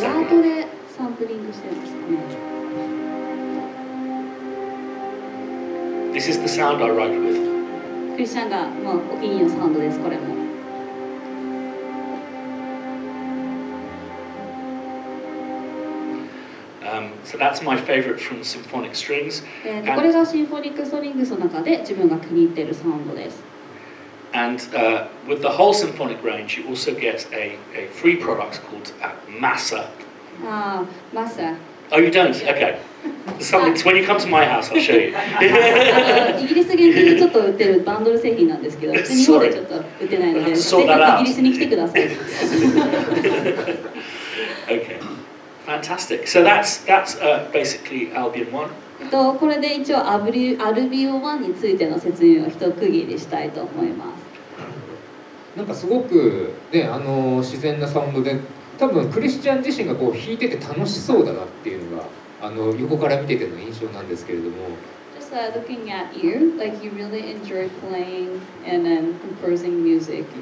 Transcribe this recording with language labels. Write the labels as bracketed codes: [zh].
[ja] レガートでサンプリングしてるんですかね。 [en] This is the sound I write with. [ja] クリスチャンがまあお気に入りのサウンドですこれも。 [en] So that's my favorite from symphonic strings. [ja] これがシンフォニックストリングスの中で自分が気に入っているサウンドです。 [en] And with the whole symphonic range, you also get a free product called Massa. [ja] ああ、マサ。 [en] Oh, you don't? Okay. When you come to my house, I'll show you. [ja] イギリス限定でちょっと売ってるバンドル製品なんですけど、日本でちょっと売ってないので、ぜひイギリスに来てください。 [en] Okay. Fantastic. So that's basically Albion 1. [ja] これで一応アルビオ1についての説明を一区切りしたいと思います。なんかすごくね、自然なサウンドで、多分クリスチャン自身がこう弾いてて楽しそうだなっていうのが横から見てての印象なんですけれども。 [en] Just looking at you, like you really enjoy playing and then composing music.